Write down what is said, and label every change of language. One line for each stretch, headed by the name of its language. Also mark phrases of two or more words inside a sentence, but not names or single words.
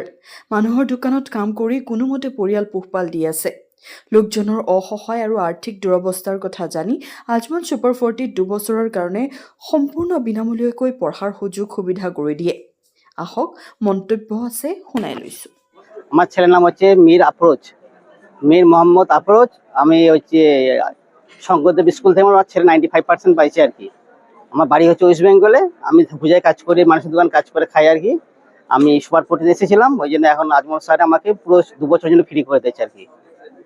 Assamese: মানুহৰ দোকানত কাম কৰি কোনোমতে পৰিয়াল পোহপাল দি আছে। লোকজনৰ অসহায় আৰু আৰ্থিক দুৰৱস্থাৰ কথা জানি আজমল ছুপাৰ 40ত 2 বছৰৰ কাৰণে সম্পূৰ্ণ বিনামূলীয়াকৈ পঢ়াৰ সুবিধা কৰি দিয়ে। আহক মন্তব্য আছে শুনাই লৈছো।
Bangla: আমার ছেলের নাম হচ্ছে মীর মোহাম্মদ আফরোজ। আমি হচ্ছে শঙ্করদেব স্কুল থেকে আমার ছেলে 95% পাইছে আর কি। আমার বাড়ি হচ্ছে ওয়েস্ট বেঙ্গলে। আমি পূজায় কাজ করে, মানুষের দোকান কাজ করে খাই আর কি। আমি সুপার 40 এসেছিলাম, ওই জন্য এখন আজমল স্যার আমাকে পুরো 2 বছরের জন্য ফ্রি করে দিয়েছে আর কি।